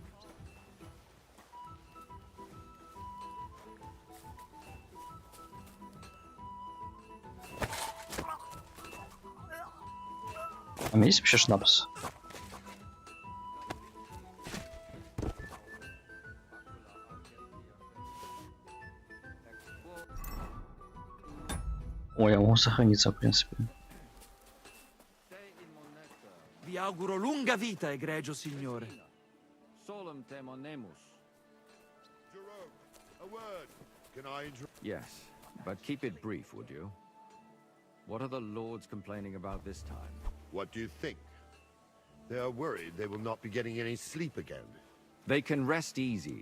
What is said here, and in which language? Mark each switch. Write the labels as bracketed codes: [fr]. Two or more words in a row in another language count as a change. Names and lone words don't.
[ru] А у меня есть вообще шнапс? Ой, я могу сохраниться, в принципе. [it] Vi auguro lunga vita, egregio signore. Solum temonemus. [en] A word. Can I Yes, but keep it brief, would you? What are the lords complaining about this time? What do you think? They are worried they will not be getting any sleep again. They can rest easy.